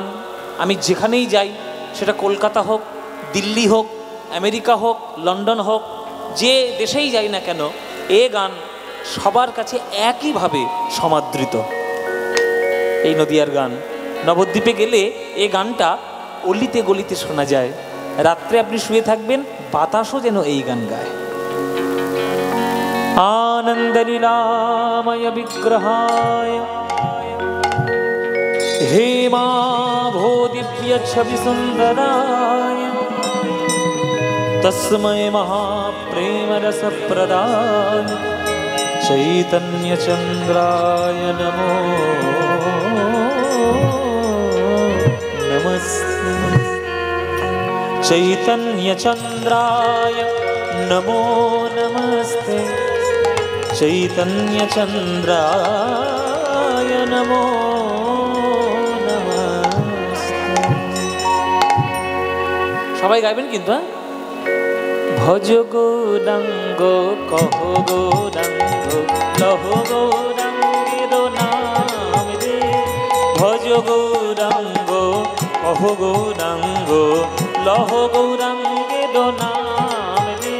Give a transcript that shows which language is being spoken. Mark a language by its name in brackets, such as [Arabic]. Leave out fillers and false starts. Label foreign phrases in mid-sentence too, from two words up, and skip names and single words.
[Bangla] আমি যেখানেই যাই, সেটা কলকাতা হোক, দিল্লি হোক, আমেরিকা হোক, লন্ডন হোক, যে দেশেই যাই না কেন, এ গান সবার কাছে একইভাবে সমাদৃত। এই নদিয়ার গান। নবদ্বীপে গেলে এই গানটা অলিতে গলিতে শোনা যায়। রাত্রে আপনি শুয়ে থাকবেন, বাতাসও যেন এই গান গায়। [Sanskrit] आनंद लीलामय विग्रहाय हेमाभो दिव्य छवि सुंदराय तस्मै महाप्रेम रस प्रदाय चैतन्य चंद्राय नमो नमस्ते। चैतन्य चंद्राय नमो नमस्ते। चैतन्य चंद्राय नमो नमस्ते। [Bangla] সবাই গাইবেন কিন্তু। ভজ গৌরাঙ্গ কহ গৌরাঙ্গ লহ গৌরাঙ্গের নাম রে। ভজ গৌরাঙ্গ কহ গৌরাঙ্গ লহ গৌরাঙ্গের নাম রে।